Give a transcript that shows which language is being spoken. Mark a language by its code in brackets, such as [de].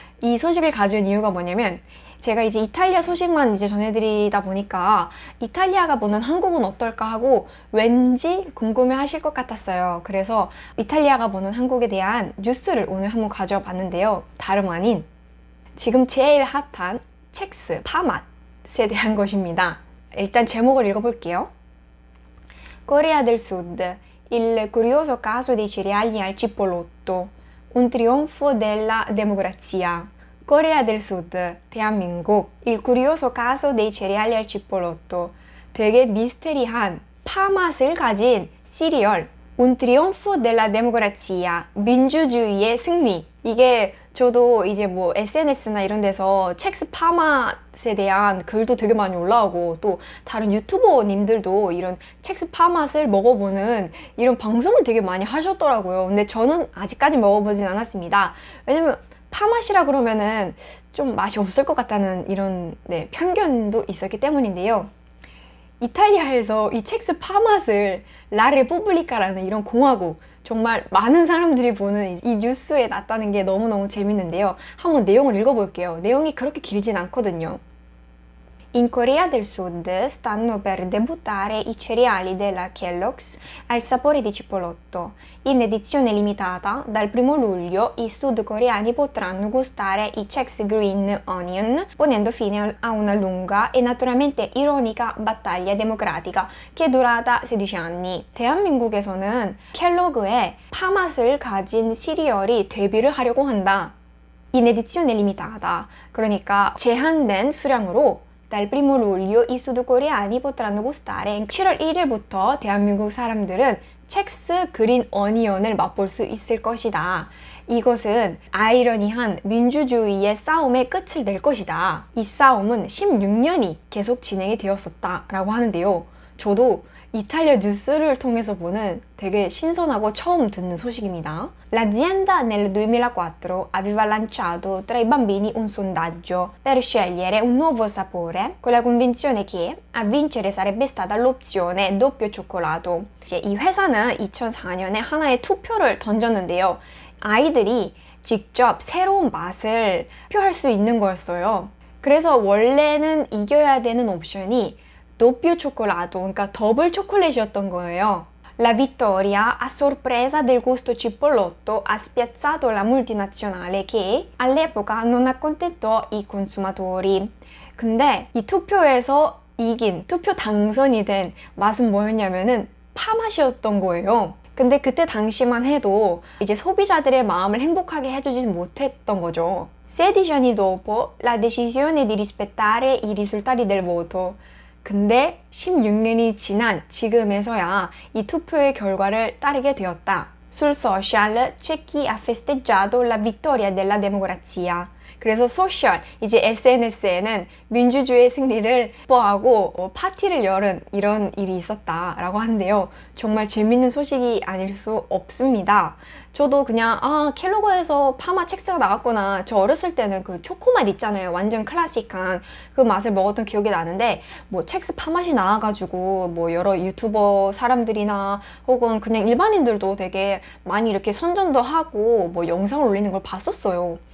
[ko] 이 소식을 가져온 이유가 뭐냐면 제가 이제 이탈리아 소식만 이제 전해드리다 보니까 이탈리아가 보는 한국은 어떨까 하고 왠지 궁금해 하실 것 같았어요. 그래서 이탈리아가 보는 한국에 대한 뉴스를 오늘 한번 가져와 봤는데요. 다름 아닌 지금 제일 핫한 첵스, 파맛에 대한 것입니다. 일단 제목을 읽어볼게요. [it] Corea del Sud, il curioso caso dei cereali al cipollotto, un trionfo della democrazia. Corea del Sud, [ko] 대한민국, [it] il curioso caso dei cereali al cipollotto. [ko] 되게 미스테리한 파 맛을 가진 시리얼. [it] Un trionfo della democrazia, [ko] 민주주의의 승리. 이게 저도 이제 뭐 SNS나 이런 데서 첵스 파맛에 대한 글도 되게 많이 올라오고 또 다른 유튜버님들도 이런 첵스 파맛을 먹어보는 이런 방송을 되게 많이 하셨더라고요. 근데 저는 아직까지 먹어보진 않았습니다. 왜냐면 파맛이라 그러면은 좀 맛이 없을 것 같다는 이런 편견도 있었기 때문인데요. 이탈리아에서 이 첵스 파맛을 라레포블리카라는 이런 공화국, 정말 많은 사람들이 보는 이 뉴스에 났다는 게 너무너무 재밌는데요. 한번 내용을 읽어볼게요. 내용이 그렇게 길진 않거든요. [it] In Corea del Sud stanno per debuttare i cereali della Kellogg's al sapore di cipollotto. In edizione limitata, dal 1 luglio i sudcoreani potranno gustare i Chex Green Onion, ponendo fine a una lunga e naturalmente ironica battaglia democratica che è durata 16 anni. [ko] 대한민국에서는 켈로그의 파맛을 가진 시리얼이 데뷔를 하려고 한다. [it] In edizione limitata, [ko] 그러니까 제한된 수량으로 [it] dal 1 luglio i sudcoreani potranno gustare. [ko] 7월 1일부터 대한민국 사람들은 첵스 그린 어니언을 맛볼 수 있을 것이다. 이것은 아이러니한 민주주의의 싸움의 끝을 낼 것이다. 이 싸움은 16년이 계속 진행이 되었었다라고 하는데요. 저도 이탈리아 뉴스를 통해서 보는 되게 신선하고 처음 듣는 소식입니다. [it] L'azienda nel 2004 aveva lanciato tra i bambini un sondaggio per scegliere un nuovo sapore con la convinzione che a vincere sarebbe stata l'opzione doppio cioccolato. [ko] 이제 이 회사는 2004년에 하나의 투표를 던졌는데요. 아이들이 직접 새로운 맛을 표할 수 있는 거였어요. 그래서 원래는 이겨야 되는 옵션이 [it] doppio cioccolato, [ko] 그러니까 더블 초콜릿이었던 거예요. [it] La vittoria a sorpresa del gusto cipollotto ha spiazzato la multinazionale che all'epoca non accontentò i consumatori. [ko] 근데 이 투표에서 이긴, 투표 당선이 된 맛은 뭐였냐면은 파맛이었던 거예요. 근데 그때 당시만 해도 이제 소비자들의 마음을 행복하게 해주지 못했던 거죠. [it] 16 anni dopo la decisione di rispettare i risultati del voto. [ko] 근데 16년이 지난 지금에서야 이 투표의 결과를 따르게 되었다. [it] Sul social c'è chi ha festeggiato la vittoria della democrazia. [ko] 그래서 소셜, 이제 SNS에는 민주주의의 승리를 뽀하고 파티를 열은 이런 일이 있었다라고 하는데요. 정말 재밌는 소식이 아닐 수 없습니다. 저도 그냥 켈로그에서 파마 첵스가 나갔구나. 저 어렸을 때는 그 초코맛 있잖아요. 완전 클래식한 그 맛을 먹었던 기억이 나는데 뭐 첵스 파맛이 나와가지고 뭐 여러 유튜버 사람들이나 혹은 그냥 일반인들도 되게 많이 이렇게 선전도 하고 뭐 영상을 올리는 걸 봤었어요.